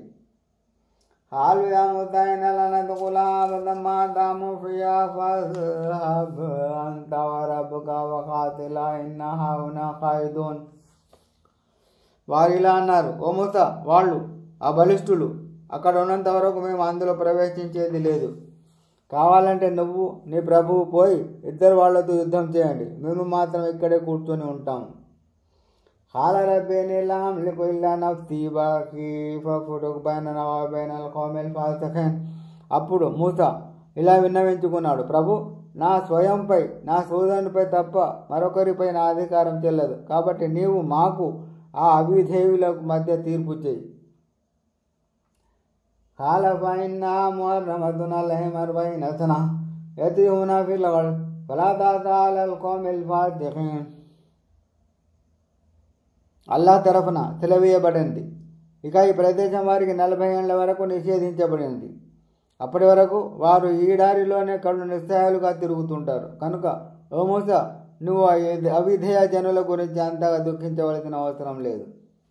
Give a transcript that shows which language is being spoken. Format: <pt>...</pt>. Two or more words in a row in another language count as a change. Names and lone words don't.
<ar>قالوا يا موسى إنا لن ندخلها أبدا ما داموا فيها فاذهب أنت وربك فقاتلا إنا هاهنا قاعدون.</ar> <te>వారు ఇలా అన్నారు, ఓ మూసా, వాళ్ళు ఆ బలిష్ఠులు అక్కడ ఉన్నంత వరకు మేము అందులో ప్రవేశించేది లేదు. కావాలంటే నువ్వు నీ ప్రభువు పోయి ఇద్దరు వాళ్లతో యుద్ధం చేయండి, మేము మాత్రం ఇక్కడే కూర్చొని ఉంటాము.</te> <ar>قال رب إني لا أملك إلا نفسي وأخي فافرق بيننا وبين القوم الفاسقين.</ar> <te>అప్పుడు మూసా ఇలా విన్నవించుకున్నాడు, ప్రభు, నా స్వయంపై నా సోదరునిపై తప్ప మరొకరిపై నా అధికారం చెల్లదు, కాబట్టి నీవు మాకు ఆ అవిధేయులకు మధ్య తీర్పు చేయి.</te> <ar>قال فإنها محرمة عليهم 40 سنة يتيهون في الأرض فلا تأس على القوم الفاسقين.</ar> <te>అల్లాహ్ తరఫున సెలవీయబడింది. ఇక ఈ ప్రదేశం వారికి 40 ఏళ్ల వరకు నిషేధించబడింది. అప్పటి వరకు వారు ఈ దారిలోనే కళ్ళు నిస్సహాయులుగా తిరుగుతుంటారు. కనుక ఓ మూసా, నువ్వు అవిధేయ జనుల గురించి అంతగా దుఃఖించవలసిన అవసరం లేదు.</te>